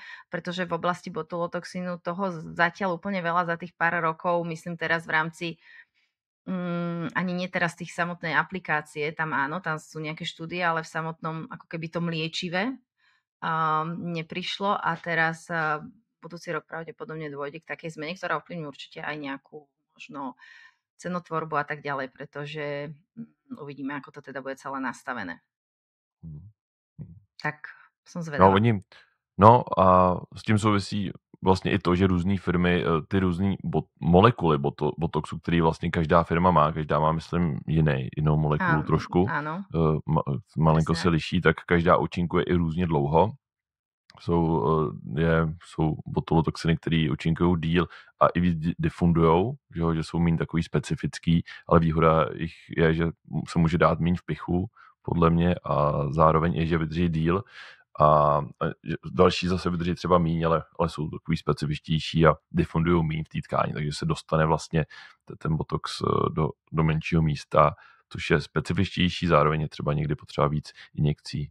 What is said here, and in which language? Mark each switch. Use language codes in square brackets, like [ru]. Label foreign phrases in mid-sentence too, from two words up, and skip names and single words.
[sk] pretože v oblasti botulotoxínu toho zatiaľ úplne veľa za tých pár rokov, myslím teraz v rámci ani nie teraz tých samotnej aplikácie, tam áno, tam sú nejaké štúdie, ale v samotnom ako keby tom liečive neprišlo a teraz budúci rok pravdepodobne dôjde k takej zmene, ktorá ovplyvní určite aj nejakú možno cenotvorbu a tak ďalej, pretože uvidíme, ako to teda bude celé nastavené. Tak som zvedavá. [cs] No a s tím souvisí vlastně i to, že různé firmy, ty různé molekuly botoxu, který vlastně každá firma má, každá má, myslím, jinou molekulu trošku, malinko se liší, tak každá účinkuje i různě dlouho. Jsou botulotoxiny, které účinkují díl a i víc diffundujou, že jsou méně takový specifický, ale výhoda jich je, že se může dát méně v pichu, podle mě, a zároveň je, že vydrží díl a další zase vydrží třeba méně, ale jsou takový specifičtější a diffundují méně v té tkáni, takže se dostane vlastně ten botox do menšího místa, což je specifičtější, zároveň je třeba někdy potřeba víc injekcí.